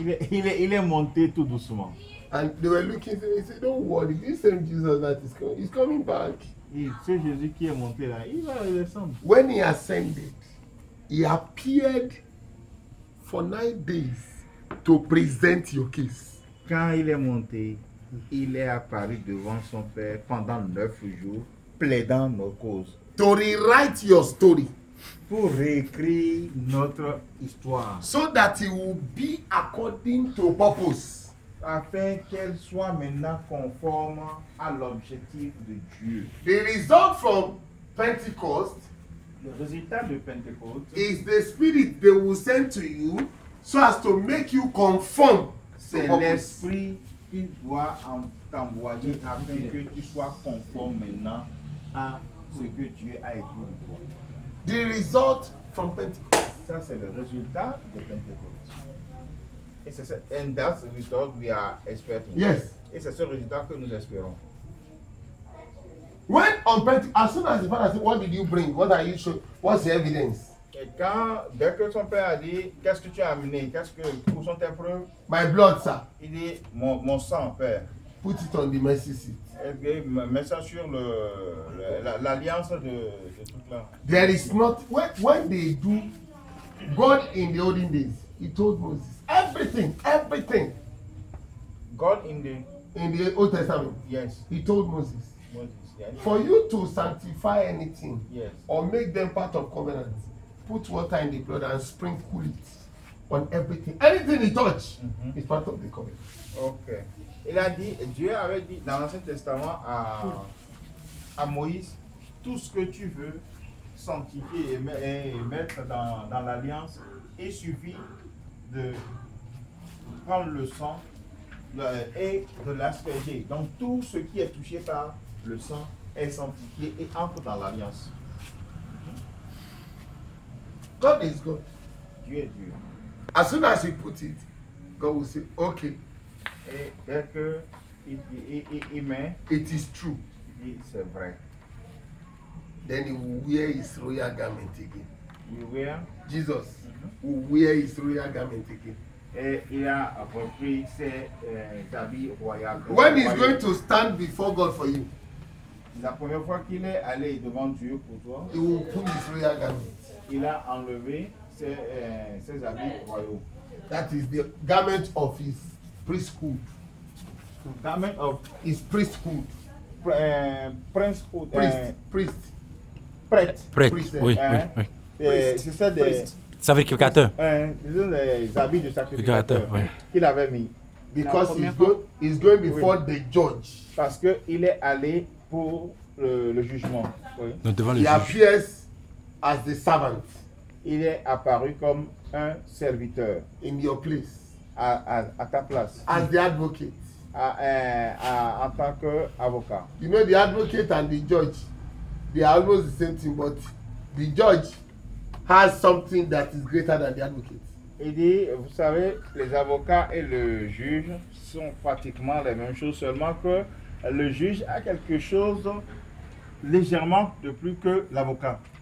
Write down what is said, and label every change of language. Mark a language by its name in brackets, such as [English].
[French] Il est monté tout doucement. [English] And they were looking, they said, don't worry, this same Jesus that is coming, he's coming back. [French] Et c'est Jésus qui est monté là. Il va redescendre. [English] When he ascended, he appeared for 9 days to present your case. [French] Quand il est monté, il est apparu devant son Père pendant 9 jours, plaidant nos causes. [English] To rewrite your story. [French] Pour réécrire notre histoire. [English] So that it will be according to purpose. [French] Afin qu'elle soit maintenant conforme à l'objectif de Dieu. [English] The result from Pentecost [French] Le résultat de Pentecôte, [English] is the spirit they will send to you so as to make you conform to [French] c'est [English] purpose. [French] l'esprit qui doit t'envoyer afin que tu sois conforme maintenant à ce que Dieu a écrit de toi. [English] The result from Pentecost. [French] Ça, c'est le résultat de Pentecôte. Et c'est ça, [English] and that's the result we are expecting. Yes. [French] Et c'est ce résultat que nous espérons. [English] When on Pentecost, as soon as the father said, what did you bring? What are you showing? What's the evidence? [French] Et quand, dès que son père a dit, qu'est-ce que tu as amené? Où sont tes preuves? [English] My blood, sir. [French] Il dit, mon sang, père. [English] Put it on the mercy seat. [French] Et puis, mets ça sur l'alliance de tout là. [English] There is not, when they do, God in the olden days, he told Moses, everything. God In the Old Testament, yes, he told Moses, Moses, yes, for you to sanctify anything yes. or make them part of covenant, put water in the blood and sprinkle it on everything. Anything he touch is part of the covenant. Ok. [French] Il a dit, Dieu avait dit dans l'Ancien Testament à Moïse, tout ce que tu veux sanctifier et mettre dans l'alliance, il suffit de prendre le sang et de l'asperger. Donc tout ce qui est touché par le sang est sanctifié et entre dans l'alliance. [English] God is God. [French] Dieu est Dieu. [English] As soon as he put it, God will say, okay, [French] Et dès qu'il met, [English] it is true. [French] il dit c'est vrai. [English] Then he will wear his royal garment again. [French] Il wear, [English] Jesus will wear his royal garment again. [French] et il a repris ses habits royaux. [English] When he's going to stand before God for you, [French] La première fois qu'il est allé devant Dieu pour toi, [English] he will put his royal garment. [French] il a enlevé ses habits royaux. [English] That is the garment of his priesthood. Garment of His priesthood. prince, Priest. [French] prêtre. Prêt. [English] Priest, [French] Oui, hein? oui, oui. C'est ça des Sacrificateur. disons les habits de sacrificateur Oui. qu'il avait mis. [English] Because [French] première [English] he's going before the judge. [French] Parce qu'il est allé pour le jugement. Oui. Donc devant le [English] He [French] juge. [English] appears as the servant [French] Il est apparu comme un serviteur [English] in your place, [French] à ta place, [English] as the advocate. [French] en tant qu'avocat. [English] You know, the advocate and the judge, they are almost the same thing, but the judge has something that is greater than the advocate. [French] Il dit, vous savez, les avocats et le juge sont pratiquement les mêmes choses, seulement que le juge a quelque chose légèrement de plus que l'avocat.